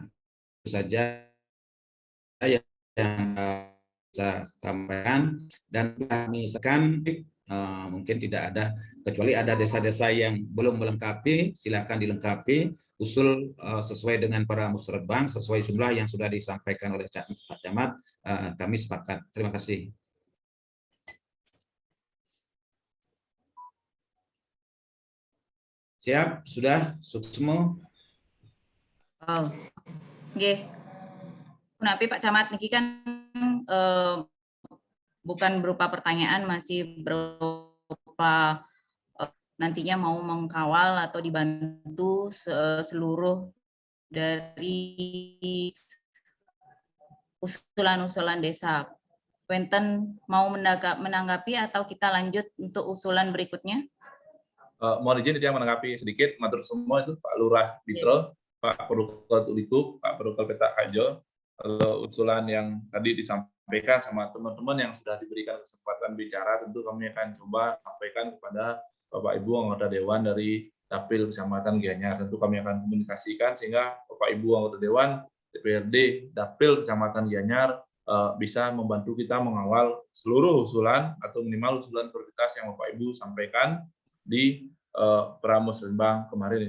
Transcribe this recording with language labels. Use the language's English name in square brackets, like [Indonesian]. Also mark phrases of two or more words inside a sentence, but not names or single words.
[Indonesian] Itu saja yang saya sampaikan, dan kami sekan mungkin tidak ada, kecuali ada desa-desa yang belum melengkapi, silakan dilengkapi, usul sesuai dengan para musrebang, sesuai jumlah yang sudah disampaikan oleh Pak Camat, kami sepakat. Terima kasih. Siap, sudah, Suksmo. Oh, nggih. Napi Pak Camat niki kan bukan berupa pertanyaan, masih berupa nantinya mau mengkawal atau dibantu seluruh dari usulan-usulan desa. Wenten mau menanggapi atau kita lanjut untuk usulan berikutnya? Mohon izin yang menanggapi sedikit, matur semua itu Pak Lurah Bitro, Pak Perukal Tuliku, Pak Perukal Petak Kajo, usulan yang tadi disampaikan sama teman-teman yang sudah diberikan kesempatan bicara, tentu kami akan coba sampaikan kepada Bapak Ibu anggota Dewan dari Dapil Kecamatan Gianyar. Tentu kami akan komunikasikan sehingga Bapak Ibu anggota Dewan, DPRD, Dapil Kecamatan Gianyar bisa membantu kita mengawal seluruh usulan atau minimal usulan prioritas yang Bapak Ibu sampaikan di Pramusrenbang kemarin.